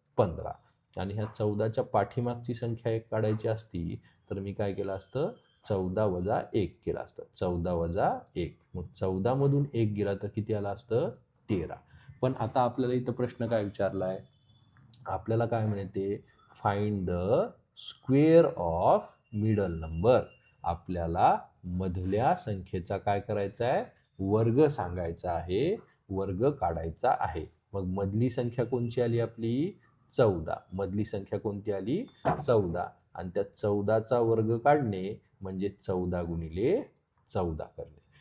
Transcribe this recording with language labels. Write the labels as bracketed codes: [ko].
[mr] 15. आणि ह्या 14च्या पाठीमागची संख्या एक काढायची असती तर मी काय केलं असतं? 14 वजा 1 केलं असतं. 14 वजा 1. मग 14 मधून 1 गेला तर किती आलं असतं? 13. पण आता आपल्याला इथं प्रश्न काय विचारलाय? आपल्याला काय म्हणते? [en] Find the square of middle number. [mr] आपल्याला मधल्या संख्येचा काय करायचा आहे? वर्ग सांगायचा आहे, वर्ग काढायचा आहे. मग मधली संख्या कोणती आली आपली? 14. मधली संख्या कोणती आली? 14. आणि त्या 14चा वर्ग काढणे म्हणजे 14 गुणिले 14 करणे.